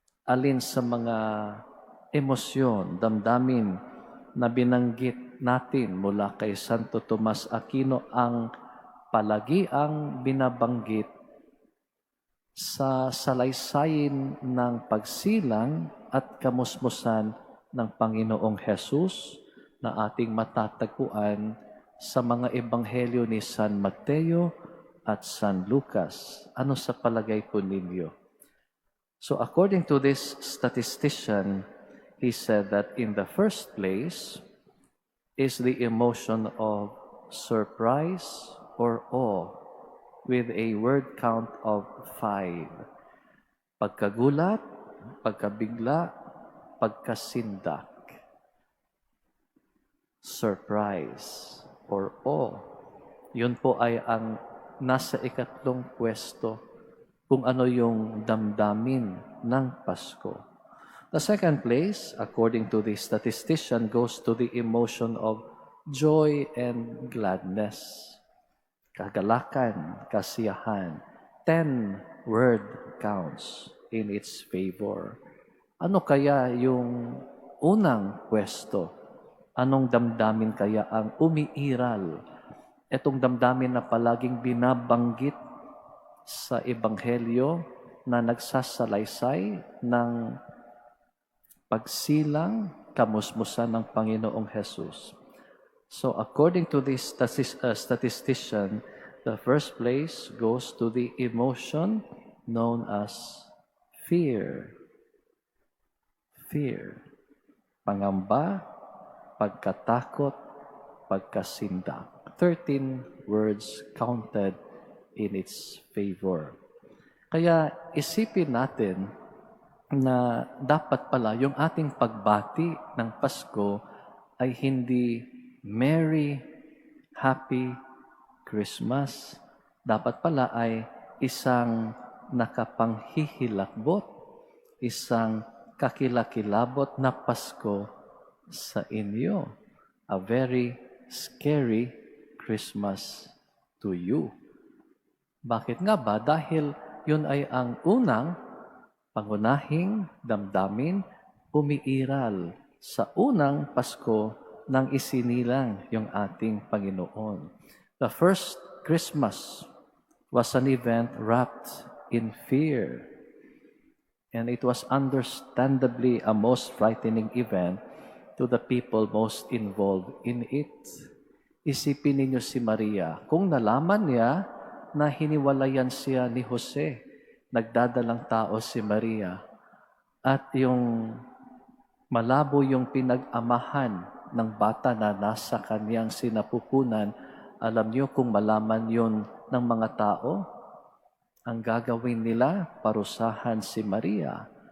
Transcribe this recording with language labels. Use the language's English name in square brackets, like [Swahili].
[Filipino] Alin sa mga emosyon, damdamin na binanggit natin mula kay Santo Tomas Aquino ang palagiang binabanggit sa salaysayin ng pagsilang at kamusmusan ng Panginoong Hesus na ating matatagpuan sa mga ebanghelyo ni San Mateo at San Lucas? Ano sa palagay po ninyo? [English] So according to this statistician, he said that in the first place is the emotion of surprise or awe with a word count of 5. [Filipino] Pagkagulat, pagkabigla, pagkasindak. [English] Surprise or awe. [Filipino] Yun po ay ang nasa ikatlong pwesto kung ano yung damdamin ng Pasko. [English] The second place, according to the statistician, goes to the emotion of joy and gladness. [Filipino] Kagalakan, kasiyahan. [English] 10 word counts in its favor. [Filipino] Ano kaya yung unang pwesto? Anong damdamin kaya ang umiiral? Itong damdamin na palaging binabanggit sa Ebanghelyo na nagsasalaysay ng pagsilang, kamusmusan ng Panginoong Hesus. [English] So according to this statistician, the first place goes to the emotion known as fear. Fear. [Filipino] Pangamba, pagkatakot, pagkasindak. [English] 13 words counted in its favor. [Filipino] Kaya isipin natin na dapat pala yung ating pagbati ng Pasko ay hindi [English] Merry, Happy Christmas. [Filipino] Dapat pala ay isang nakapanghihilakbot, isang kakilakilabot na Pasko sa inyo. [English] A very scary Christmas to you. [Filipino] Bakit nga ba? Dahil yun ay ang unang pangunahing damdamin umiiral sa unang Pasko nang isinilang yung ating Panginoon. [English] The first Christmas was an event wrapped in fear. And it was understandably a most frightening event to the people most involved in it. [Filipino] Isipin ninyo si Maria. Kung nalaman niya na hiniwalayan siya ni Jose, nagdadalang tao si Maria, at yung malabo yung pinag-amahan ng bata na nasa kanyang sinapupunan, alam niyo kung malaman yun ng mga tao, ang gagawin nila, parusahan si Maria.